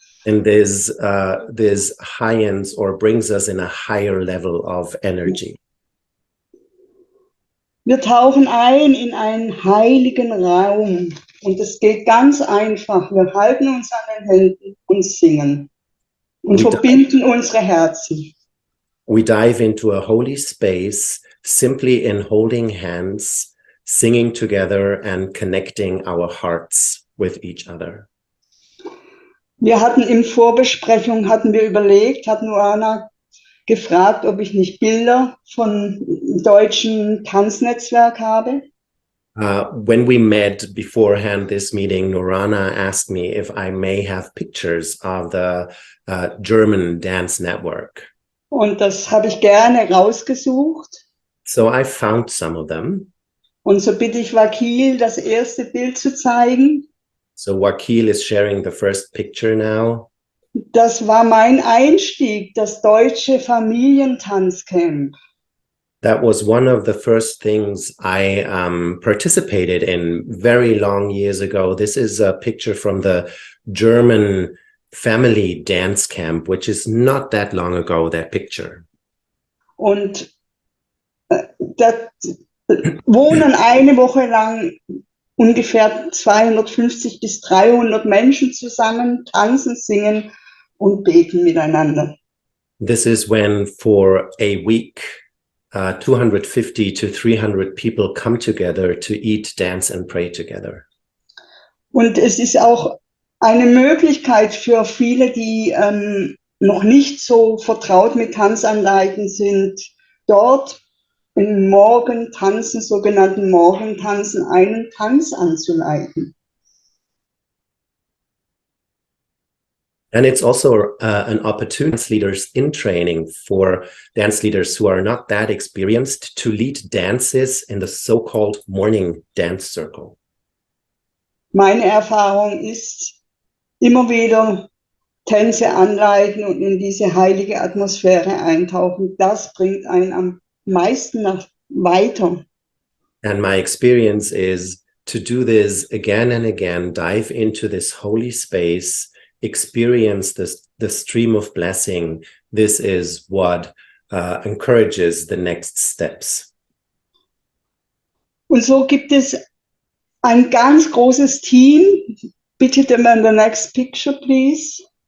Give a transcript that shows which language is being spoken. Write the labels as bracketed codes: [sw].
[en] And this high-ends or brings us in a higher level of energy. [de] Wir tauchen ein in einen heiligen Raum und es geht ganz einfach. Wir halten uns an den Händen und singen und verbinden unsere Herzen. [en] We dive into a holy space simply in holding hands, singing together and connecting our hearts with each other. [de] Wir hatten in Vorbesprechung, überlegt, hat Noana gefragt, ob ich nicht Bilder von deutschen Tanznetzwerk habe. [en] When we met beforehand this meeting, Norana asked me if I may have pictures of the German dance network. [de] Und das habe ich gerne rausgesucht. [en] So I found some of them. [de] Und so bitte ich Wakil, das erste Bild zu zeigen. [en] So Wakil is sharing the first picture now. [de] Das war mein Einstieg, das deutsche Familientanzcamp. [en] That was one of the first things I participated in very long years ago. This is a picture from the German family dance camp, which is not that long ago, that picture. [de] Und da wohnen eine Woche lang ungefähr 250 bis 300 Menschen zusammen, tanzen, singen und beten miteinander. [en] This is when for a week 250 to 300 people come together to eat, dance and pray together. [de] Und es ist auch eine Möglichkeit für viele, die noch nicht so vertraut mit Tanzanleiten sind, dort im Morgentanzen, sogenannten Morgentanzen, einen Tanz anzuleiten. [en] And it's also an opportunity for dance leaders in training, for dance leaders who are not that experienced, to lead dances in the so-called morning dance circle. [de] Meine Erfahrung ist, immer wieder Tänze anleiten und in diese heilige Atmosphäre eintauchen. Das bringt einen am meisten weiter. [en] And my experience is to do this again and again, dive into this holy space, experience the stream of blessing. This is what encourages the next steps. [de] Und so gibt es ein ganz großes Team. Bitte [en] the next picture, please.